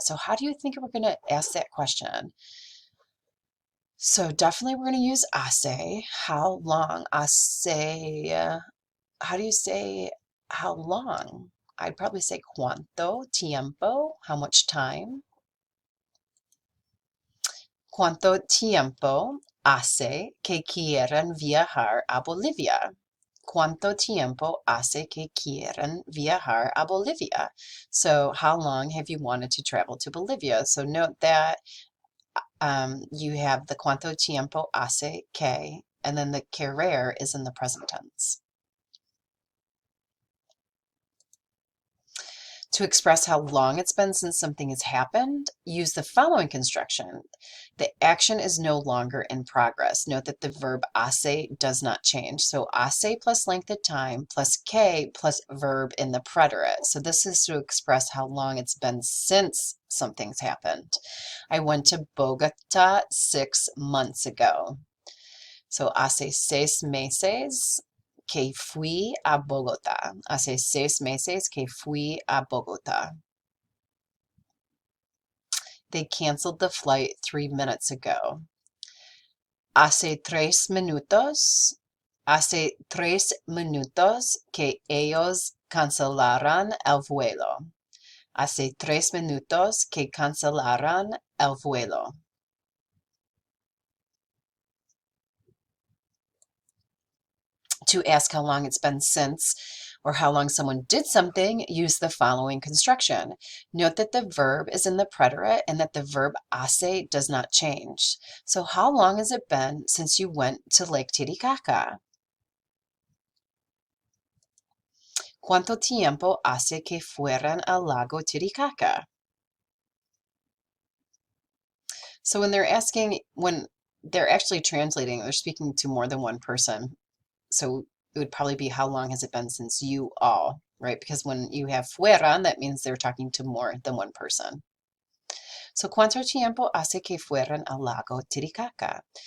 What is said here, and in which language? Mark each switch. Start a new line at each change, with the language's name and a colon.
English: So how do you think we're going to ask that question? So definitely we're going to use hace. How long? Hace, how do you say how long? I'd probably say cuánto tiempo, how much time.
Spanish: ¿Cuánto tiempo hace que quieren viajar a Bolivia? ¿Cuánto tiempo hace que quieren viajar a Bolivia?
English: So how long have you wanted to travel to Bolivia? So note that you have the cuánto tiempo hace que, and then the querer is in the present tense. To express how long it's been since something has happened, use the following construction. The action is no longer in progress. Note that the verb hace does not change. So hace plus length of time plus que plus verb in the preterite. So this is to express how long it's been since something's happened. I went to Bogota 6 months ago.
Spanish: So hace 6 meses que fui a Bogotá. Hace 6 meses que fui a Bogotá.
English: They canceled the flight 3 minutes ago.
Spanish: Hace 3 minutos. Hace 3 minutos que ellos cancelaron el vuelo. Hace 3 minutos que cancelaron el vuelo.
English: To ask how long it's been since or how long someone did something, use the following construction. Note that the verb is in the preterite and that the verb hace does not change. So how long has it been since you went to Lake Titicaca?
Spanish: ¿Cuánto tiempo hace que fueron al lago Titicaca?
English: So when they're actually translating, they're speaking to more than one person. So it would probably be how long has it been since you all, right? Because when you have fueron, that means they're talking to more than one person.
Spanish: So, ¿cuánto tiempo hace que fueron al lago Titicaca?